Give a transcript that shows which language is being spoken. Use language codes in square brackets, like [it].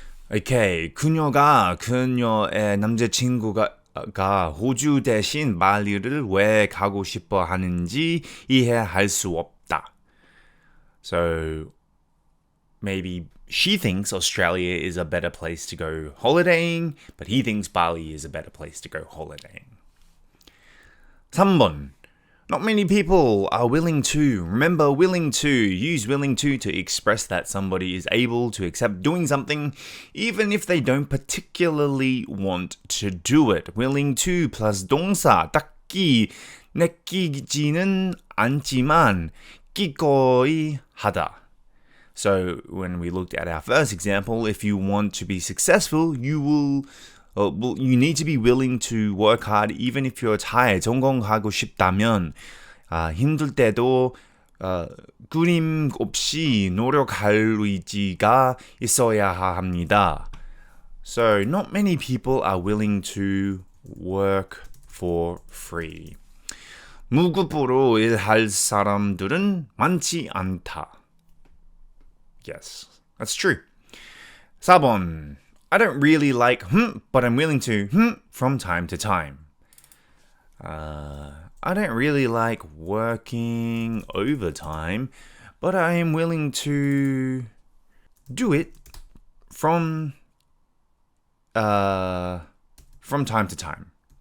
[en] Okay, [ko] 그녀의 남자친구가 호주 대신 발리를 왜 가고 싶어 하는지 이해할 수 없다. [en] So, maybe she thinks Australia is a better place to go holidaying, but he thinks Bali is a better place to go holidaying. [ko] 3번. [en] Not many people are willing to. Remember, willing to. Use willing to express that somebody is able to accept doing something even if they don't particularly want to do it. Willing to plus [ko] 동사, 딱히 내키지는 않지만 기꺼이 하다. [en] So when we looked at our first example, if you want to be successful, you need to be willing to work hard even if you're tired. [ko] 성공하고 싶다면 힘들 때도 끊임 없이 노력할 의지가 있어야 합니다. [en] So not many people are willing to work for free. [ko] 무급으로 일할 사람들은 많지 않다. [en] Yes, that's true. [ko] 4번. [en] I don't really like but I'm willing to from time to time. I don't really like working overtime, but I am willing to do it from time to time.